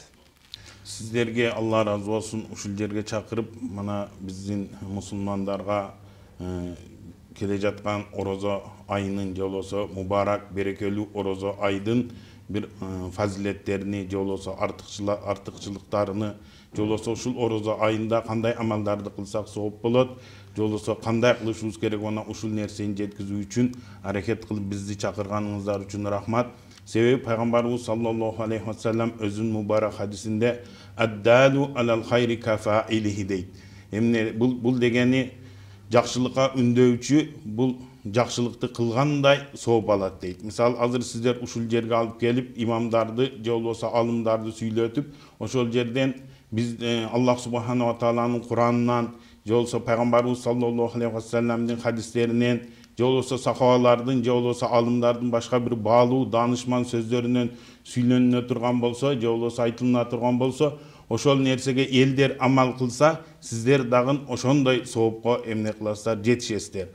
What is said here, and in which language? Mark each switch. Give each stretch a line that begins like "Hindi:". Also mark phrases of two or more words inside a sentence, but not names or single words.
Kyrgyz: Сиздерге Алла разы болсун, ушул жерге чакырып, мына биздин мусулмандарга келе жаткан орозо айынын же болбосо мубарак, берекелүү орозо айдын бир фазилеттерини же болбосо артыкчылыктарыны, же болбосо ушул орозо айында кандай амалдарды кылсак сооп болот, же болбосо кандай кылышыбыз керек, ona ушул нерсени жеткизүү үчүн аракет кылып бизди чакырганыңыздар үчүн рахмат. Себеби пайгамбарыбыз
Arabic: صلى الله عليه وسلم
Kyrgyz: өзүнүн мубарак хадисинде
Arabic: الدال على الخير كفاعله
Kyrgyz: дейт. Эмне бул дегени жакшылыкка үндөүүчү бул жакшылыкты кылгандай сооп алат дейт. Мисалы, азыр сиздер ушул жерге алып келип имамдарды же болбосо алымдарды сүйлөтүп, ошол жерден биз Аллах субханаху ва тааланын Куранынан, же болбосо пайгамбарыбыз саллаллаху алейхи ва саллямдын хадистеринен, же болбосо сахабалардын, же болбосо алымдардын башка бир баалуу даанышман сөздөрүнөн сүйлөнүнө турган болсо, же болбосо айтылына турган болсо, ошол нерсеге элдер амал кылса, сиздер дагы ошондой соопко эмне кыласыздар, жетишесиздер.